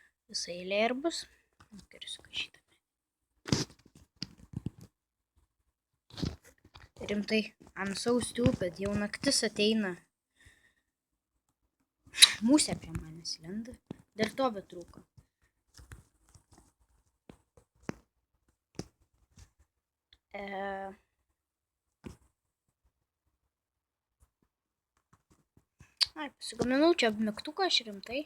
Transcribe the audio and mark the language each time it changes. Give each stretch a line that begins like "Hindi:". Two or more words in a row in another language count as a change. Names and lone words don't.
Lithuanian: Visai eilė ir bus. Turiu sukašytą. Rimtai,
English: I'm so stupid,
Lithuanian: jau naktis ateina. Musė prie manęs lenda. Dar to betrūko. Ai, pasigaminau čia mygtuką, aš rimtai.